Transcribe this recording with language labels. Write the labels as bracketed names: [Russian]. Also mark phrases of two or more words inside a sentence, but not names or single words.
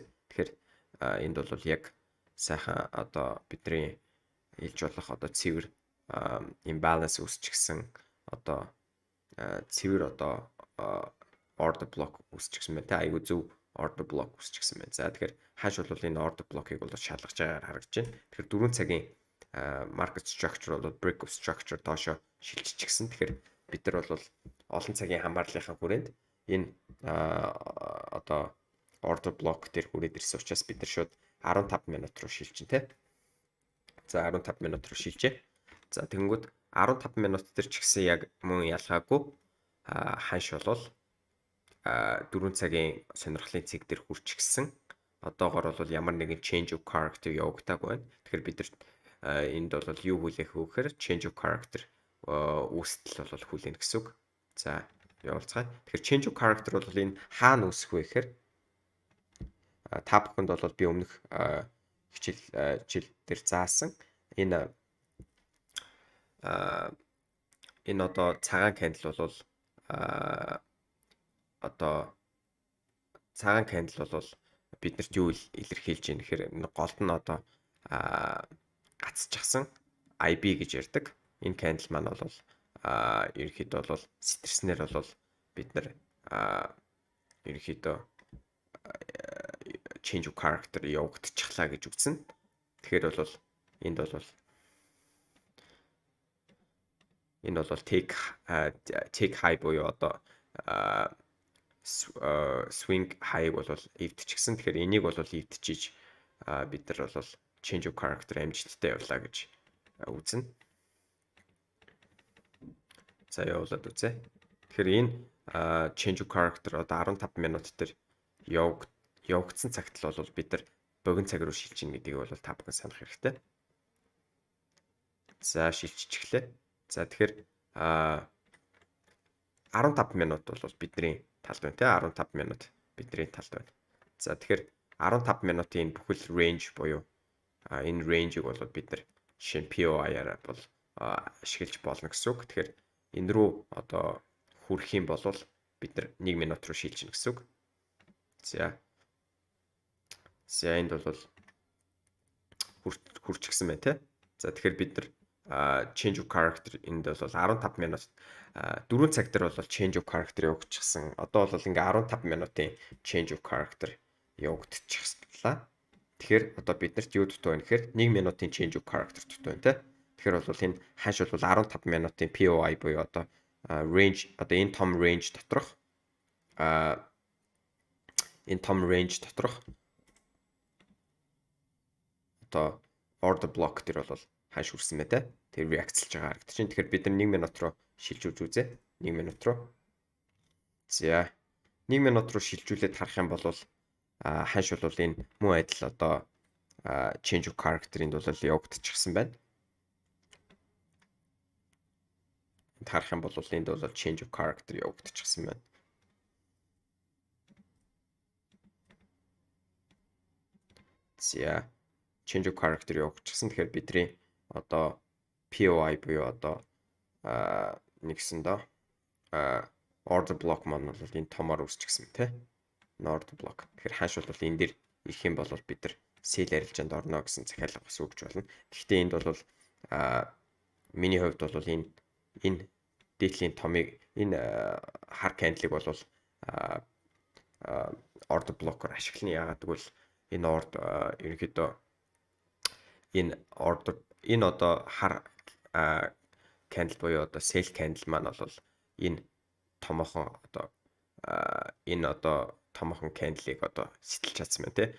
[Mongolian] Тэгэхээр энд бол яг сайхан одоо бидний хэлж болох одоо цэвэр imbalance үүсчихсэн одоо цэвэр одоо [English] order block [Mongolian] үүсчихсэн байна те. Айгуу зөв [English] order block [Mongolian] үүсчихсэн байна. За тэгэхээр хааш бол энэ [English] order block- [Mongolian] ыг бол шалгаж байгаагаар харагдаж байна. Тэгэхээр 4 цагийн [English] market structure [Mongolian] бол [English] break of structure [Mongolian] доошо шилжчихсэн. Тэгэхээр бид нар бол олон цагийн хамаарлынхаа хүрээнд энэ одоо [English] order block [Mongolian] дээр хүрээд ирсэн учраас бид нар шууд 15 минут руу шилжин те. За 15 минут руу шилжээ. За тэгэнгүүт 15 минут дээр ч гэсэн яг мөн ялгаагүй ханш болол 4 цагийн сонирхлын цэг дээр хүрчихсэн. Одоогоор бол ямар нэгэн [English] change of character [Mongolian] явагдаагүй байна. Тэгэхээр бид нар энд бол юу хүлээх вэ гэхээр [English] change of character [Mongolian] үүсэл бол хүлээнэ гэсэн үг. За явуулцгаая. Тэгэхээр [English] change of character [Mongolian] бол энэ хаана үүсэх вэ гэхээр та бүхэнд бол би өмнөх хичээл дээр заасан энэ одоо цагаан candle бол одоо цагаан candle бол биднэрт юу илэрхийлж байна гэхээр голд нь одоо гацчихсан IB гэж ярьдаг. Энэ candle маань бол ерөнхийдөө бол сэтэрснээр бол бид нар ерөнхийдөө [English] change of character [Mongolian] явагдчихлаа гэж үзнэ. Тэгэхээр бол энд бол энэ бол [English] take high [Mongolian] буюу одоо [English] swing high [Mongolian] бол эвдчихсэн. Тэгэхээр энийг бол эвдчихиж бид нар бол [English] change of character [Mongolian] амжилттай явлаа гэж үзнэ. За явуулаад үзье. Тэгэхээр энэ [English] change of character [Mongolian] одоо 15 минут дээр явагдсан цагт л бол бид нар богино цаг руу шилжинэ гэдгийг бол та бүхэн санах хэрэгтэй. За шилжчихлээ. За тэгэхээр 15 минут бол бидний талд байна те. 15 минут бидний талд байна. За тэгэхээр 15 минутын бүхэл range буюу энэ range-ийг бол бид нар жишээ нь POI-аар бол ашиглаж болно гэсэн үг. Тэгэхээр энэ рүү одоо хүрэх юм бол бид нар 1 минут руу шилжинэ гэсэн үг. За энд бол хүрчихсэн байна те. За тэгэхээр бид нар [English] change of character [Mongolian] энд бол 15 минут 4 цаг дээр бол [English] change of character [Mongolian] явагдчихсан. Одоо бол ингээ 15 минутын [English] change of character [Mongolian] явагдчихлаа. Тэгэхээр одоо биднэрт юу дутуу байна гэхээр 1 минутын [English] change of character [Mongolian] дутуу байна те. Тэгэхээр бол энэ ханш бол 15 минутын POI буюу одоо range одоо энэ том range доторх одоо [English] order block [Mongolian] дээр бол ханш хүрсэн мэ те. Тэр реакцлж байгаа харагдаж байна. Тэгэхээр бид нар 1 минут руу шилжүүлж үзье. 1 минут руу. За 1 минут руу шилжүүлээд харах юм бол ханш бол энэ мөн адил одоо [English] change of character- [Mongolian] ийн бол явагдчихсан байна. Энд харах юм бол энд бол [English] change of character [Mongolian] явагдчихсан байна. За [English] change of character [Mongolian] явагдчихсан. Тэгэхээр бидний одоо POI буюу одоо нэгсэн доо [English] order block [Mongolian] маань бол энэ томоор үүсчихсэн тий. [English] Order block. [Mongolian] Тэгэхээр хааш бол энэ дэр ирэх юм бол бид нар sale арилжаанд орно гэсэн захиалга бас өгч болно. Гэхдээ энд бол миний хувьд бол энэ дээдлийн томыг энэ хар candle-ыг бол order blocker ашиглана. Яагаад гэвэл энэ ерөнхийдөө энэ одоо хар candle буюу одоо [English] sale candle [Mongolian] маань бол энэ томоохон одоо энэ одоо томоохон candle-ыг одоо сэтэлж чадсан байна тий.